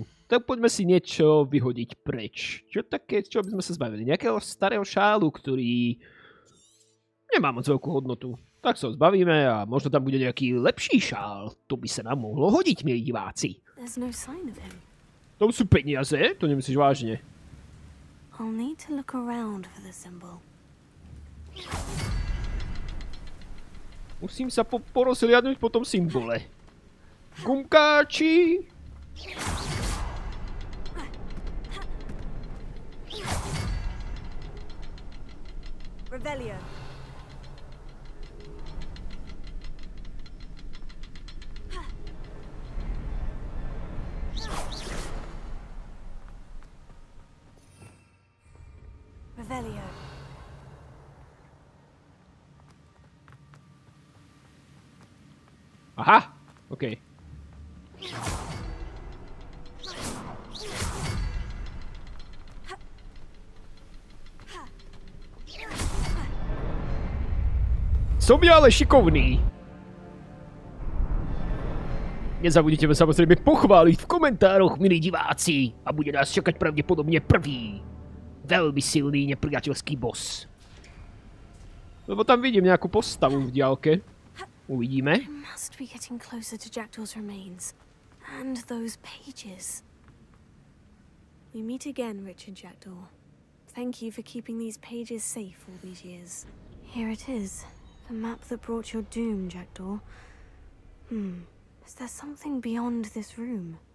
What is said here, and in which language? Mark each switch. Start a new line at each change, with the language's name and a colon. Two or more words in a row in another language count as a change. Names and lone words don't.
Slovak: Tak poďme si niečo vyhodiť preč. Čo také, čo by sme sa zbavili? Nejakého starého šálu, ktorý nemá moc veľkú hodnotu. Tak sa ho zbavíme a možno tam bude nejaký lepší šál. To by sa nám mohlo hodiť, milí diváci. To sú peniaze? To nemyslíš vážne?
English: I'll need to look around for the symbol.
Slovak: Musím sa porozhliadnuť po tom symbole. Gumkáči! Revelio. Revelio. Aha, okej. Som ja ale šikovný. Nezabudnite ma samozrejme pochváliť v komentároch, milí diváci. A bude nás čakať pravdepodobne prvý veľmi silný nepriateľský boss. Lebo tam vidím nejakú postavu v diaľke. Uvidíme.
English: I must be getting closer to Jackdaw's remains. And those pages. We meet again, Richard Jackdaw. Thank you for keeping these pages safe all these years. Here it is. The map that brought your doom, Jackdaw. Is there something beyond this room?